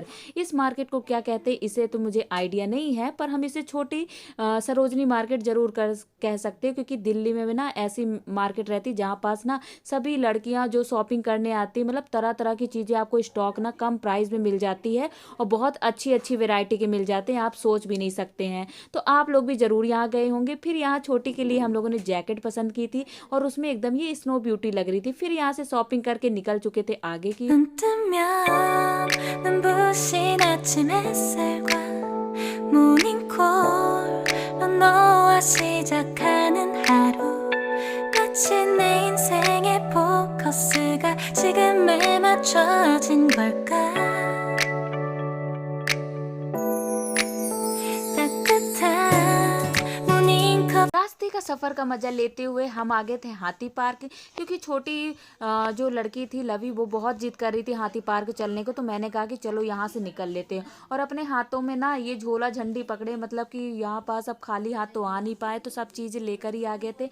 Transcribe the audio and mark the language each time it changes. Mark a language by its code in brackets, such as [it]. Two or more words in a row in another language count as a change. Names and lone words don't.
[hi] इस मार्केट को क्या कहते हैं इसे तो मुझे आइडिया नहीं है, पर हम इसे छोटी सरोजनी मार्केट ज़रूर कर कह सकते हैं, क्योंकि दिल्ली में भी ना ऐसी मार्केट रहती जहाँ पास ना सभी लड़कियां जो शॉपिंग करने आती, मतलब तरह तरह की चीज़ें आपको स्टॉक ना कम प्राइस में मिल जाती है। और बहुत अच्छी अच्छी वैरायटी के मिल जाते हैं, आप सोच भी नहीं सकते हैं। तो आप लोग भी ज़रूर यहाँ गए होंगे। फिर यहाँ छोटी के लिए हम लोगों ने जैकेट पसंद की थी और उसमें एकदम ये [en] snow beauty [hi] लग रही थी। फिर यहाँ से शॉपिंग करके निकल चुके थे आगे की। [ko] 눈 뜨면 눈부신 아침 햇살과 모닝콜로 너와 시작하는 하루 마치 내 인생의 포커스가 지금에 맞춰진 걸까 따뜻한 모닝컵 [hi] रास्ते का सफ़र का मज़ा लेते हुए हम आ गए थे हाथी पार्क, क्योंकि छोटी जो लड़की थी लवी, वो बहुत जिद कर रही थी हाथी पार्क चलने को। तो मैंने कहा कि चलो यहाँ से निकल लेते हैं। और अपने हाथों में ना ये झोला झंडी पकड़े, मतलब कि यहाँ पास अब खाली हाथ तो आ नहीं पाए, तो सब चीज़ें लेकर ही आ गए थे।